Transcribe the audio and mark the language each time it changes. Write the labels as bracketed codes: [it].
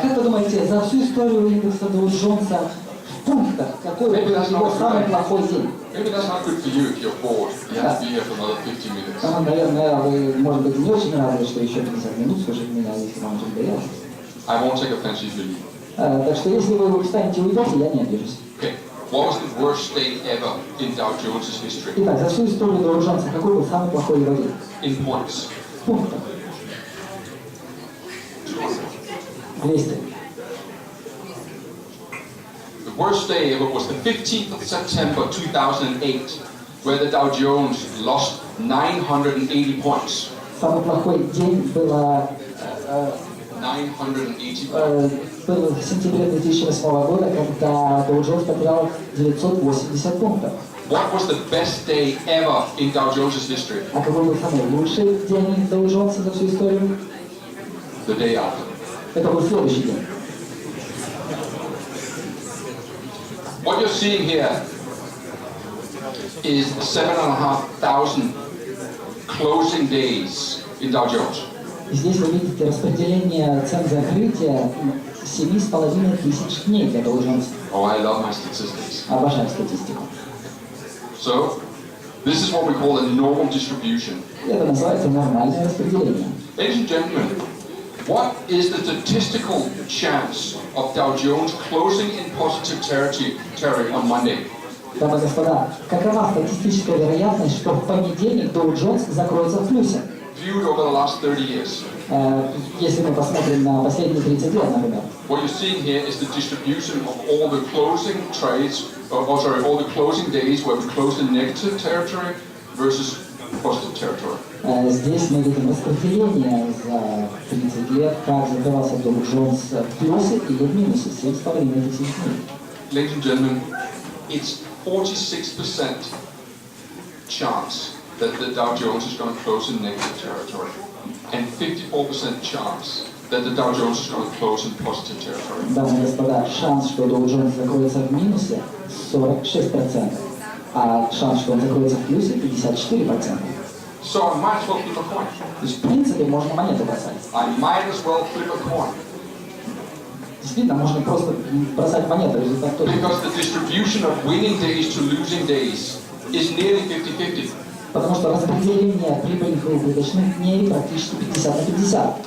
[ru] Как вы думаете, за всю историю индекса Dow Jones в пунктах, какой был его самый плохой день? [en] Maybe that's not good for you if you're bored. You have to be here for another 50 minutes. [ru] Наверное, вы, может быть, не очень рады, что еще 50 минут слушать меня, если вам уже надоело. [en] I won't take offense if you leave. [ru] Так что, если вы встанете и уйдете, я не обижусь. [en] Okay. What was the worst day ever in Dow Jones' history? [ru] Итак, за всю историю Dow Jones какой был самый плохой его день? [en] In points. [ru] В пунктах. 200. [en] The worst day ever was the 15th of September 2008, where the Dow Jones lost 980 points. [ru] Самый плохой день было [en] 980 points. [ru] был в сентябре 2008 года, когда Dow Jones потерял 980 пунктов. [en] What was the best day ever in Dow Jones' history? [ru] А какой был самый лучший день Dow Jones за всю историю? [en] The day after. [ru] Это был следующий день. [en] What you're seeing here is 7,500 closing days in Dow Jones. [ru] Здесь вы видите распределение цен закрытия 7,5 тысяч дней для Dow Jones. [en] Oh, I love my statistics. [ru] Обожаю статистику. [en] So, this is what we call a normal distribution. [ru] Это называется нормальное распределение. [en] Ladies and gentlemen, what is the statistical chance of Dow Jones closing in positive territory on Monday? [ru] Дамы и господа, какова статистическая вероятность, что в понедельник Dow Jones закроется в плюсе? [en] Viewed over the last 30 years. [ru] Если мы посмотрим на последние 30 лет, например. [en] What you're seeing here is the distribution of all the closing trades, all the closing days where we closed in negative territory versus positive territory. [ru] Здесь мы видим распределение за 30 лет, как закрывался Dow Jones в плюсе или в минусе, 7,5 тысяч дней. [en] Ladies and gentlemen, it's 46% chance that the Dow Jones is going to close in negative territory, and 54% chance that the Dow Jones is going to close in positive territory. [ru] Дамы и господа, шанс, что Dow Jones закроется в минусе, 46%, а шанс, что он закроется в плюсе, 54%. [en] So I might as well flip a coin. [ru] То есть, в принципе, можно монету бросать. [en] I might as well flip a coin. [ru] Действительно, можно просто бросать монету, результат тот же. [en] Because the distribution of winning days to losing days is nearly 50-50. [ru] Потому что распределение прибыльных и убыточных дней практически 50 на 50.